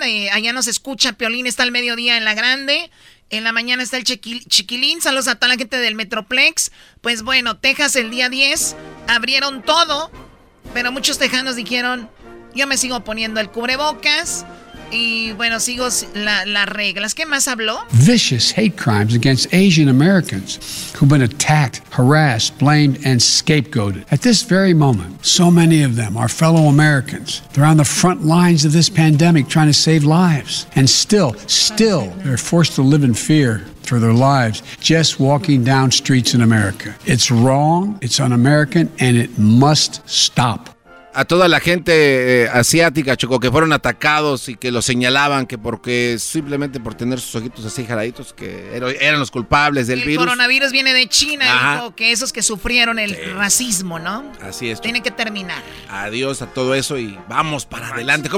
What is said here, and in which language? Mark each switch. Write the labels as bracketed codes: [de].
[es] Allá nos escucha Piolín, está al mediodía en La Grande. En la mañana está el chiquilín, saludos a toda la gente del Metroplex. Pues bueno, Texas el día 10 abrieron todo, pero muchos tejanos dijeron, yo me sigo poniendo el cubrebocas y bueno, sigo las reglas. ¿Qué más habló? [en] Vicious hate crimes against Asian Americans who've been attacked, harassed, blamed and scapegoated. At this very moment, so many of them are fellow Americans. They're on the front lines of this pandemic trying to save lives. And still, they're forced to live in fear for their lives just walking down streets in America. It's wrong, it's un-American and it must stop. [es] A toda la gente asiática, Choco, que fueron atacados y que los señalaban que porque simplemente por tener sus ojitos así jaladitos, que eran los culpables del virus. El coronavirus viene de China, dijo que esos que sufrieron el racismo, ¿no? Así es. Tiene que terminar. Adiós a todo eso y vamos para adelante.